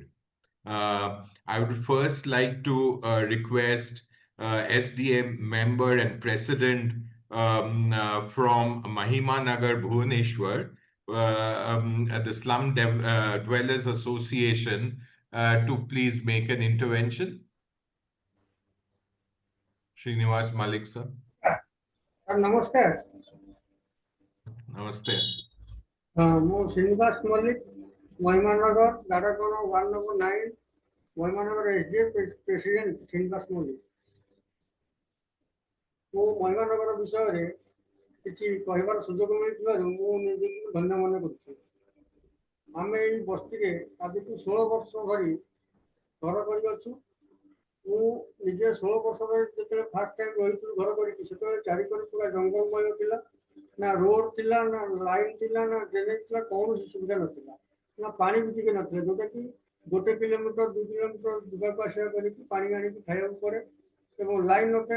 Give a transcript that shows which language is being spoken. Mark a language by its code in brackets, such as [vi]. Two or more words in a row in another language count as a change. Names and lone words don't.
[en] I would first like to request SDM member and president from Mahima Nagar, Bhubaneswar, the Dwellers Association, to please make an intervention. Srinibas Mallik, sir. Namaskar. Namaste. Srinibas Mallik, Mahimanagar, Dadakona 109, Mahimanagar SDF President Srinibas Mallik. [or] ମୁଁ ମହିମାନଗର ବିଷୟରେ କିଛି କହିବାର ସୁଯୋଗ ମିଳିଥିବାରୁ ମୁଁ ନିଜକୁ ଧନ୍ୟ ମନେ କରୁଛି। ଆମେ ଏଇ ବସ୍ତିରେ ଆଜିକୁ 16 ବର୍ଷ ଧରି ଘର କରିଅଛୁ। ମୁଁ ନିଜେ 16 ବର୍ଷ ଧରି ଯେତେବେଳେ [en] first time [or] ରହିଥିଲୁ ଘର କରିକି, ସେତେବେଳେ ଚାରିକରେ ପୁରା ଜଙ୍ଗଲମୟ ଥିଲା, ନା ରୋଡ ଥିଲା, ନା ଲାଇନ୍ ଥିଲା, ନା ଡ୍ରେନେଜ ଥିଲା, କୌଣସି ସୁବିଧା ନଥିଲା, ନା ପାଣି ବି ଟିକେ ନଥିଲା, ଯୋଉଟାକି 1 କିଲୋମିଟର 2 କିଲୋମିଟର ଯିବାକୁ ଆସିବା କରିକି ପାଣି ଆଣିକି ଖାଇବାକୁ ପଡ଼େ, ଏବଂ ଲାଇନ୍ ନଥାଏ।